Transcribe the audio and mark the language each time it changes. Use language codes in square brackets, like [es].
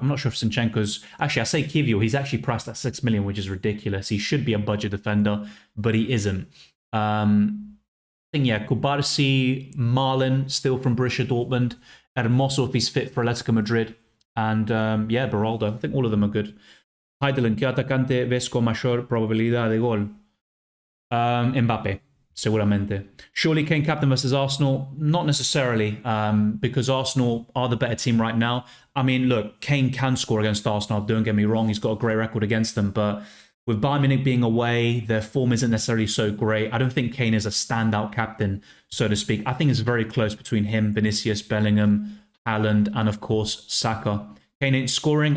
[en] I'm not sure if Sinchenko's... Actually, I say Kivior. He's actually priced at 6 million, which is ridiculous. He should be a budget defender, but he isn't. I think, yeah, Kubarsi, Marlin, still from Borussia Dortmund. Hermoso if he's fit for Atletico Madrid. And, yeah, Beraldo. I think all of them are good. [es] Heidelin, ¿qué atacante ves con mayor probabilidad de gol? Mbappe. Seguramente. [en] Surely Kane captain versus Arsenal? Not necessarily, because Arsenal are the better team right now. I mean, look, Kane can score against Arsenal, don't get me wrong. He's got a great record against them, but with Bayern Munich being away, their form isn't necessarily so great. I don't think Kane is a standout captain, so to speak. I think it's very close between him, Vinicius, Bellingham, Haaland, and of course, Saka. Kane ain't scoring.